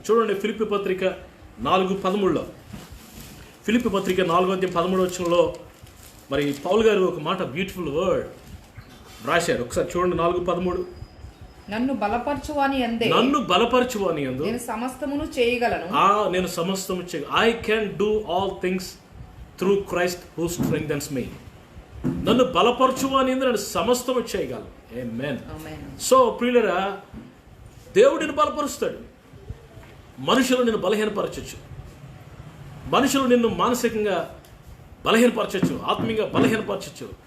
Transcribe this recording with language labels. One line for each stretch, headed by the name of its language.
Telugu: చూడండి ఫిలిప్పీ పత్రిక 4:13లో, ఫిలిప్పీ పత్రిక 4:13 మరి పౌలు గారు ఒక మాట, బ్యూటిఫుల్ వర్డ్ రాశారు. ఒకసారి చూడండి 4:13. నన్ను బలపరచువాని యందు నేను సమస్తమును చేయగలను. నేను సమస్తము
English: I can do all things through Christ who strengthens me.
Telugu: నన్ను బలపరచువాని యందు నేను సమస్తము చేయగలను. ఆమేన్. సో ప్రియులరా, దేవుడిని బలపరుస్తాడు. మనుషులు నిన్ను బలహీనపరచచ్చు, మనుషులు నిన్ను మానసికంగా బలహీనపరచచ్చు, ఆత్మీయంగా బలహీనపరచచ్చు.